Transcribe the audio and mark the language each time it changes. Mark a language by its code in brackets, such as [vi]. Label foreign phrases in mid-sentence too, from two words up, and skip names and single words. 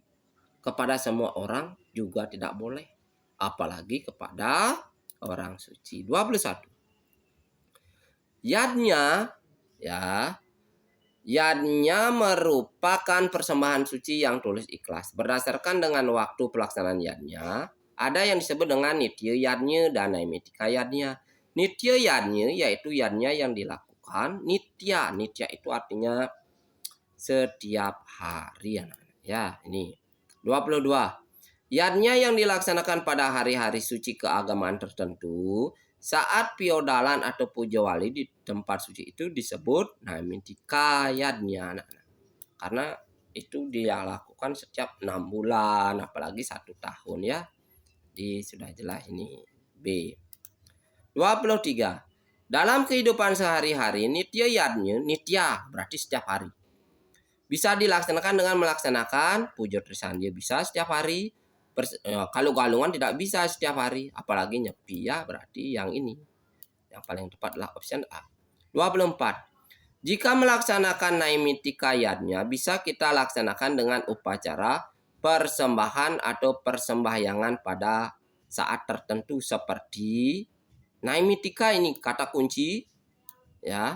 [id] Kepada semua orang juga tidak boleh. Apalagi kepada orang suci. 21. Yadnya merupakan persembahan suci yang tulus ikhlas. Berdasarkan dengan waktu pelaksanaan yadnya, ada yang disebut dengan nitya yadnya dan naimitika yadnya. Nitya yadnya yaitu yadnya yang dilakukan. Nitya itu artinya setiap hari ya. Ini 22. Yadnya yang dilaksanakan pada hari-hari suci keagamaan tertentu saat piodalan atau pujawali di tempat suci itu disebut naimintika yadnya anak-anak. Karena itu dia lakukan setiap 6 bulan apalagi 1 tahun ya. Sudah jelas ini B. 23. Dalam kehidupan sehari-hari nitya yadnya, nitya berarti setiap hari. Bisa dilaksanakan dengan melaksanakan puja trisandya bisa setiap hari Kalau galungan tidak bisa setiap hari, apalagi nyepi ya, berarti yang ini. Yang paling tepat adalah option A. 24. Jika melaksanakan naimitikayatnya bisa kita laksanakan dengan upacara persembahan atau persembahyangan pada saat tertentu seperti naimitika ini kata kunci ya.